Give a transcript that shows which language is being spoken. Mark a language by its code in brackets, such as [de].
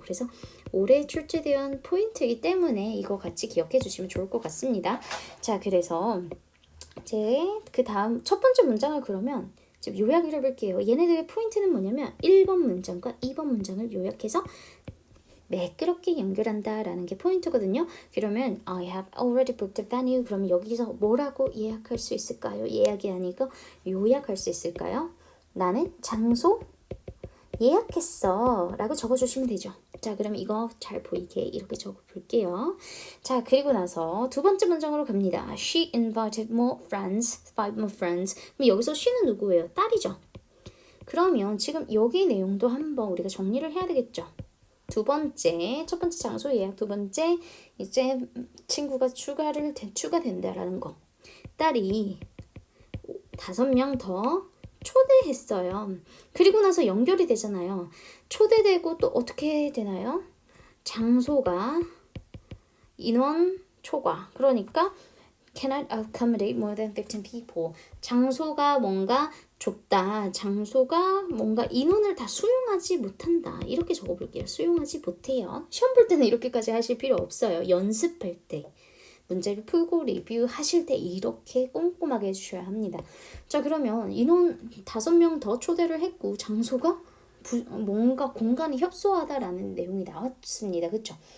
[ko] 그래서 올해 출제된 포인트이기 때문에 이거 같이 기억해 주시면 좋을 것 같습니다. 자, 그래서 이제 그 다음 첫 번째 문장을 그러면 좀 요약을 해볼게요. 얘네들의 포인트는 뭐냐면 1번 문장과 2번 문장을 요약해서 매끄럽게 연결한다라는 게 포인트거든요. [en] 그러면 I have already booked a venue. [ko] 그러면 여기서 뭐라고 예약할 수 있을까요? 예약이 아니고 요약할 수 있을까요? 나는 장소 예약했어 라고 적어주시면 되죠. 자, 그럼 이거 잘 보이게 이렇게 적어볼게요. 자, 그리고 나서 두 번째 문장으로 갑니다. [en] She invited five more friends. [ko] 그럼 여기서 she는 누구예요? 딸이죠. 그러면 지금 여기 내용도 한번 우리가 정리를 해야 되겠죠. 첫 번째 장소 예약, 두 번째 이제 친구가 추가된다라는 거. 딸이 5명 더 초대했어요. 그리고 나서 연결이 되잖아요. 초대되고 또 어떻게 되나요? 장소가 인원 초과. 그러니까 [en] cannot accommodate more than 15 people. [ko] 장소가 뭔가 좁다. 장소가 뭔가 인원을 다 수용하지 못한다. 이렇게 적어볼게요. 수용하지 못해요. 시험 볼 때는 이렇게까지 하실 필요 없어요. 연습할 때. 문제를 풀고 리뷰하실 때 이렇게 꼼꼼하게 해주셔야 합니다. 자, 그러면 인원 5명 더 초대를 했고 장소가 뭔가 공간이 협소하다라는 내용이 나왔습니다. 그쵸?